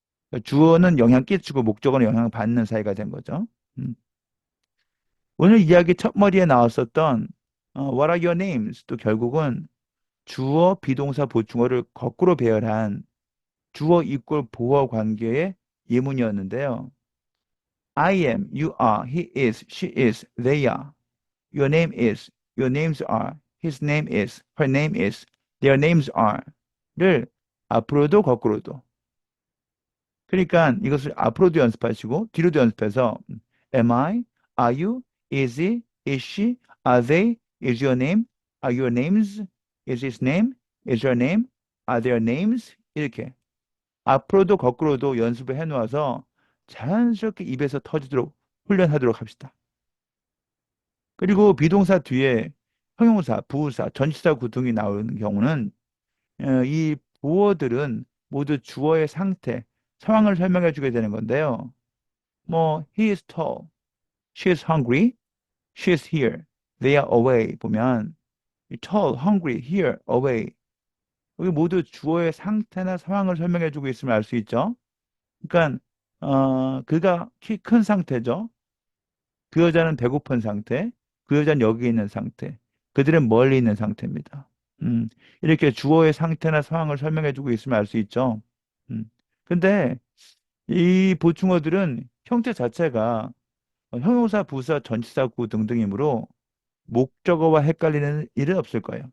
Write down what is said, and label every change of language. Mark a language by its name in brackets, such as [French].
[Korean] 그러니까 주어는 영향 끼치고 목적어는 영향 받는 사이가 된 거죠. 음. 오늘 이야기 첫 머리에 나왔었던 [English] What are your names? [Korean] 또 결국은 주어 비동사 보충어를 거꾸로 배열한 주어 이꼴 보어 관계의 예문이었는데요. [English] I am, you are, he is, she is, they are. Your name is, your names are, his name is, her name is, their names are를 [Korean] 앞으로도 거꾸로도. 그러니까 이것을 앞으로도 연습하시고 뒤로도 연습해서 [English] am I, are you, is he, is she, are they, is your name, are your names, is his name, is her name, are their names [Korean] 이렇게 앞으로도 거꾸로도 연습을 해놓아서 자연스럽게 입에서 터지도록 훈련하도록 합시다. 그리고 비동사 뒤에 형용사, 부사, 전치사 구등이 나오는 경우는 이 보어들은 모두 주어의 상태, 상황을 설명해 주게 되는 건데요. [English] 뭐 he is tall, she is hungry, she is here, they are away 보면 이 tall, hungry, here, away [Korean] 여기 모두 주어의 상태나 상황을 설명해 주고 있음을 알 수 있죠. 그러니까 그가 키 큰 상태죠. 그 여자는 배고픈 상태, 그 여자는 여기 있는 상태, 그들은 멀리 있는 상태입니다. 음, 이렇게 주어의 상태나 상황을 설명해 주고 있으면 알 수 있죠. 음. 근데 이 보충어들은 형태 자체가 형용사, 부사, 전치사, 구 등등이므로 목적어와 헷갈리는 일은 없을 거예요.